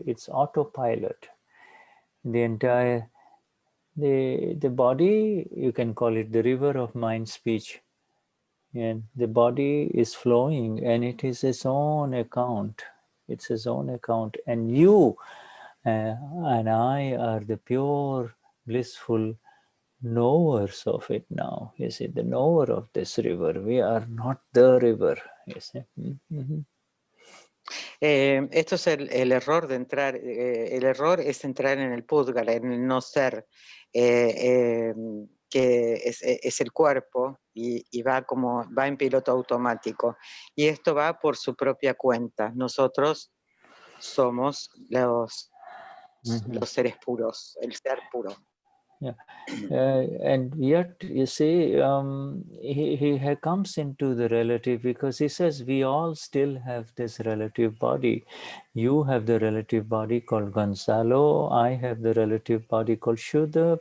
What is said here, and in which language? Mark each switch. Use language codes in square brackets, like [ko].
[en] It's autopilot. The entire the body, you can call it the river of mind speech, and the body is flowing and it is its own account. It's his own account, and you and I are the pure blissful knowers of it now. You see, the knower of this river. We are not the river. You see. [es] Esto es el error de entrar, el error es entrar en el Pudgal, en el no ser, que es el cuerpo y va en piloto automático. Y esto va por su propia cuenta. Nosotros somos los seres puros, el ser puro. [en] Yeah, and yet you see, he comes into the relative because he says we all still have this relative body. You have the relative body called Gonzalo. I have the relative body called Shuddha.